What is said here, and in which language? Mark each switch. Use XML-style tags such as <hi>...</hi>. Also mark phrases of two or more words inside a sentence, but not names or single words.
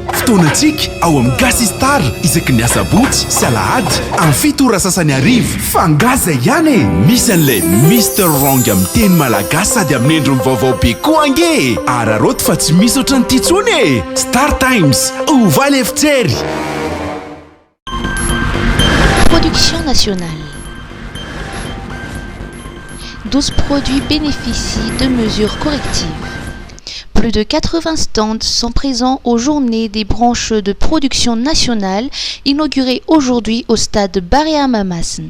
<mg>Fotoanantsika ao amin'ny Gasy Star isaky ny asabotsy sy alahady amin'ny 7 ora sasany arivo. Fangaza ihany e! Misy an'ilay Mr Wrong amin'ny teny malagasy sady amin'ny endriny vaovao be koa ange. Araroto fa tsy misy ohatran'ity intsony e! Star Times, ovaly efitsery.</mg> <fr>Production nationale. 12 produits bénéficient de mesures correctives. Plus de 80 stands sont présents aux journées des branches de production nationale inaugurées aujourd'hui au stade Baré-Amamasn.</fr>